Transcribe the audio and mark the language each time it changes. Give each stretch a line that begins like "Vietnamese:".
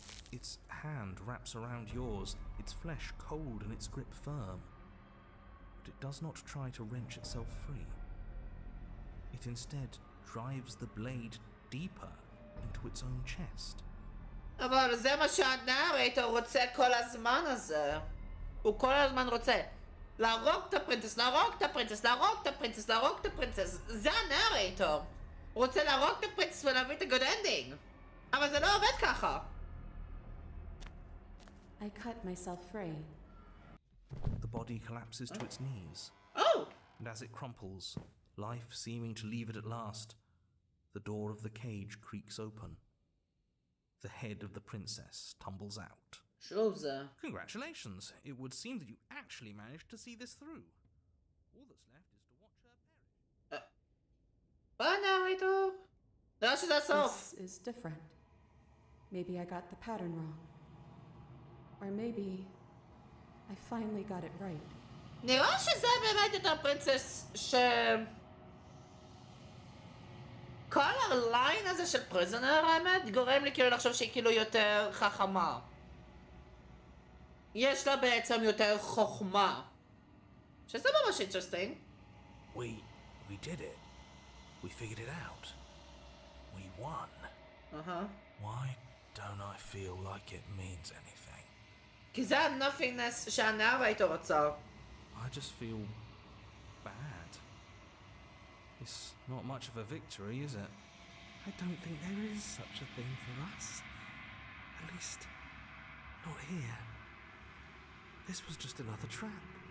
English: Its hand wraps around yours, its flesh cold and its grip firm. But it does not try to wrench itself free. It instead drives the blade deeper into its own chest.
Hebrew: אבל זה מה שהנארייטור רוצה כל הזמן הזה. הוא כל הזמן רוצה להרוג את הפרינצס, להרוג את הפרינצס, להרוג את הפרינצס, להרוג את הפרינצס. זה הנארייטור. הוא רוצה להרוג את הפרינצס ולהביא את הגוד אנדינג. אבל זה לא עובד ככה.
English: I cut myself free. The body collapses to its knees. Oh! And as it crumples, life seeming to leave it at last, the door of the cage creaks open. The head of the princess tumbles out.
Hebrew: שוב זה.
English: Congratulations! It would seem that you actually managed to see this through. All that's left is to watch her perish.
Hebrew: ביי נארייטור. נראה שזה הסוף.
English: This is different. Maybe I got the pattern wrong. Or maybe I finally got it right.
Hebrew: נראה שזה באמת יותר פרינצס כל הליין הזה של פריזנר האמת גורם לי כאילו לחשוב שהיא כאילו יותר חכמה. יש לה בעצם יותר חוכמה. שזה ממש interesting.
English: We did it. We figured it out. We won. Why don't I feel like it means anything?
Hebrew: כי זה הנופינס שהנארייטור רוצה.
English: I just feel bad. It's not much of a victory, is it? I don't think there is such a thing for us. At least, not here. This was just another trap.